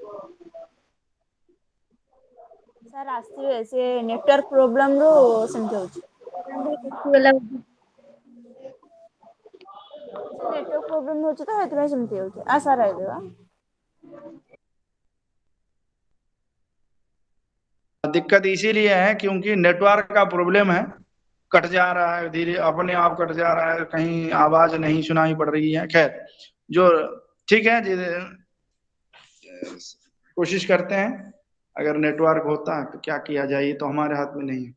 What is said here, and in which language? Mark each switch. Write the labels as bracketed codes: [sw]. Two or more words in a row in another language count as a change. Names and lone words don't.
[or] सर ଆସିବେ ସେ [en] network problem [or] ରୁ ସେମିତି ହଉଛି। ସେ [en] network problem [or] ହଉଛି ତ ସେଥିପାଇଁ ସେମିତି ହଉଛି। ଆ ସାର୍ ଆଇଲେ ବା। [hi] दिक्कत इसीलिए है क्योंकि नेटवर्क का प्रॉब्लम है, कट जा रहा है, धीरे अपने आप कट जा रहा है, कहीं आवाज नहीं सुनाई पड़ रही है। खैर, जो ठीक है कोशिश करते हैं, अगर नेटवर्क होता है तो क्या किया जाए, ये तो हमारे हाथ में नहीं है।